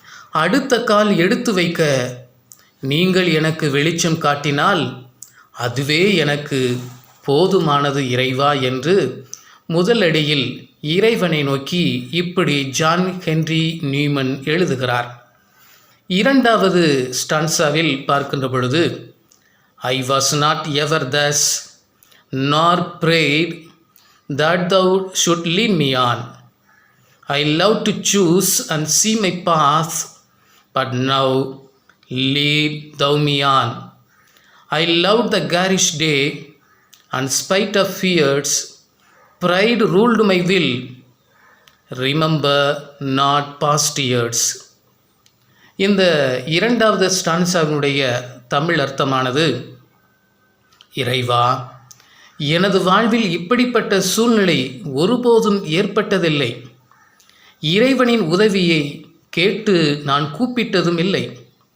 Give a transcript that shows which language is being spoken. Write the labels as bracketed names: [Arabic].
[Tamil] அடுத்த கால் எடுத்து வைக்க நீங்கள் எனக்கு வெளிச்சம் காட்டினால் அதுவே எனக்கு போதுமானது இறைவா என்று முதல் அடியில் இறைவனை நோக்கி இப்படி ஜான் ஹென்றி நியூமன் எழுதுகிறார். இரண்டாவது ஸ்டான்சாவில் பார்க்கின்ற பொழுது, [English] I was not ever thus, nor prayed that thou should lead me on. I love to choose and see my path, but now lead thou me on. I loved the garish day, and spite of fears, pride ruled my will, remember not past years. [Tamil] இந்த இரண்டாவது ஸ்டான்சாவினுடைய தமிழ் அர்த்தமானது, இறைவா, எனது வாழ்வில் இப்படிப்பட்ட சூழ்நிலை ஒருபோதும் ஏற்பட்டதில்லை. இறைவனின் உதவியை கேட்டு நான் கூப்பிட்டதும் இல்லை.